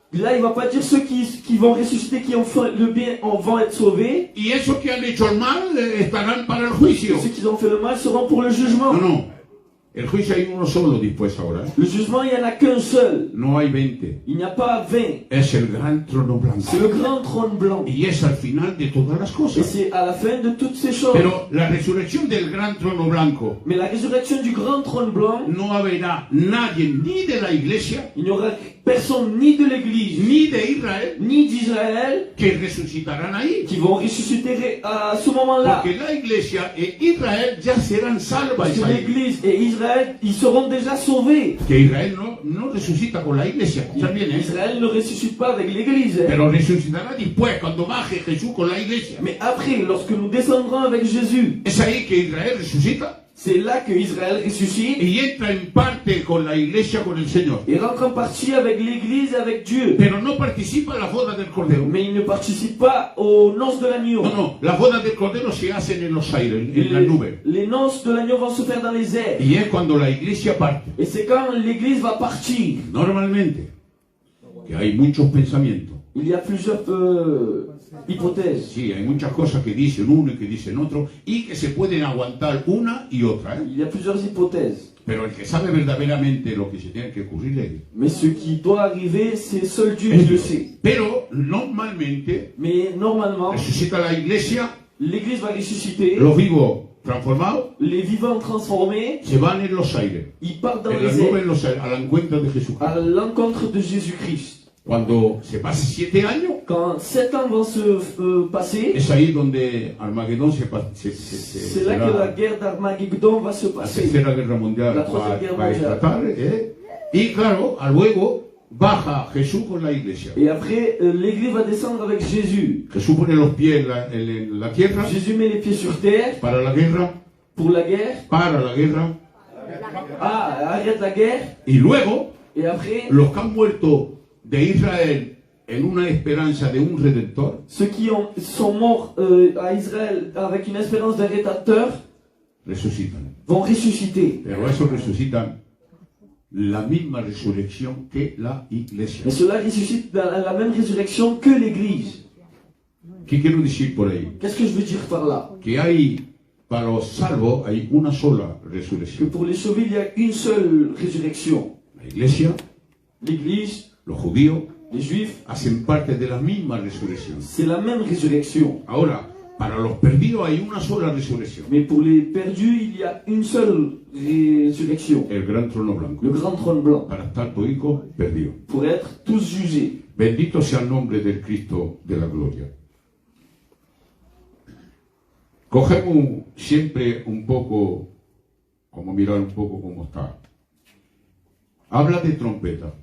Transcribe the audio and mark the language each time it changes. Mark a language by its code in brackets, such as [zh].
[fr] Là, il ne va pas dire ceux qui vont ressusciter, qui ont fait le bien, vont être sauvés. [es] Y esos que han hecho el mal estarán para el juicio. [fr] Et ceux qui ont fait le mal seront pour le jugement. [es] No, no. El juicio hay uno solo después ahora. [fr] Le jugement, il n'y en a qu'un seul. [es] No hay 20. [fr] Il n'y a pas 20. [es] Es el gran trono blanco. [fr] C'est le grand trône blanc. [es] Y es al final de todas las [fr] Et [es] cosas. [fr] c'est à la fin de toutes ces choses. [es] Pero la resurrección del gran trono blanco, [fr] Mais la résurrection du grand trône blanc, [es] no habrá nadie ni de la iglesia [fr] il n'y aura personne ni de l'Église, [es] ni de Israel [fr] ni d'Israël [es] que resucitarán ahí. [fr] qui vont ressusciter à ce moment-là. [es] Porque la iglesia e Israel ya serán salvas [fr] Parce que [es] ahí. [fr] l'Église et Israël, ils seront déjà sauvés. [es] Que Israel no resucita con la iglesia, escuchad bien, ¿eh? [fr] Israël ne ressuscite pas avec l'Église. Hein. [es] Pero resucitará después, cuando baje Jesús con la iglesia. [fr] Mais après, lorsque nous descendrons avec Jésus, [es] Es ahí que Israel resucita [fr] c'est là que Israël ressuscite [es] y entra en parte con la iglesia, con el Señor. [fr] et rentre en partie avec l'Église, avec Dieu. [es] Pero no participa en la boda del Cordero. [fr] Mais il ne participe pas aux noces de l'agneau. [es] No, las bodas del Cordero se hacen en los aires, en la nube. [fr] Les noces de l'agneau vont se faire dans les airs. [es] Y es cuando la iglesia parte. [fr] Et c'est quand l'Église va partir. [es] Normalmente, que hay muchos pensamientos. [fr] Il y a plusieurs hypothèses. [es] Sí, hay muchas cosas que dicen uno y que dicen otro y que se pueden aguantar una y otra, ¿eh? [fr] Il y a plusieurs hypothèses. [es] Pero el que sabe verdaderamente lo que se tiene que ocurrir es [fr] Mais ce qui doit arriver, c'est seul Dieu qui le sait. [es] Pero normalmente [fr] Mais normalement, [es] resucita la iglesia, [fr] l'Église va ressusciter. [es] los vivos transformados [fr] Les vivants transformés, [es] se van en los aires, [fr] ils partent dans [es] en las [fr] les [es] nubes, en [fr] airs [es] los aires, al encuentro de Jesús. [fr] à l'encontre de Jésus-Christ. [es] Cuando se pase 7 años, [fr] Quand 7 ans vont se passer, [es] es ahí donde Armagedón [fr] c'est là que la guerre d'Armageddon va se [es] la passer. tercera guerra mundial La tercera guerra va a mundial. esclatar, ¿eh? Y claro, luego baja Jesús con la iglesia. [fr] Et après, l'Église va descendre avec Jésus. [es] Jesús pone los pies en la tierra [fr] Jésus met les pieds sur terre [es] para la guerra, [fr] pour la guerre. Arrête la guerre. [es] y luego [fr] Et après, [es] los que han muerto de Israel en una esperanza de un redentor, [fr] ceux qui sont morts à Israël avec une espérance d'un rédempteur [es] resucitan. [fr] vont ressusciter. [es] Pero esos resucitan la misma resurrección que la iglesia. [fr] Mais cela ressuscite dans la même résurrection que l'Église. [es] ¿Qué quiero decir por ahí? [fr] Qu'est-ce que je veux dire par là? [es] Que hay, para los salvos, hay una sola [fr] Que [es] resurrección. [fr] pour les sauvés, il y a une seule résurrection. [es] La iglesia, [fr] L'Église, [es] los judíos, [fr] les Juifs, [es] hacen parte de la misma resurrección. [fr] c'est la même résurrection. [es] Ahora, para los perdidos hay una sola resurrección. [fr] Mais pour les perdus, il y a une seule résurrection. [es] El gran trono blanco. [fr] Le grand trône blanc. [es] Para estar toditos perdidos. [fr] Pour être tous jugés. [es] Bendito sea el nombre del Cristo de la gloria. Cogemos siempre un poco, como mirar un poco cómo está. Habla de trompeta.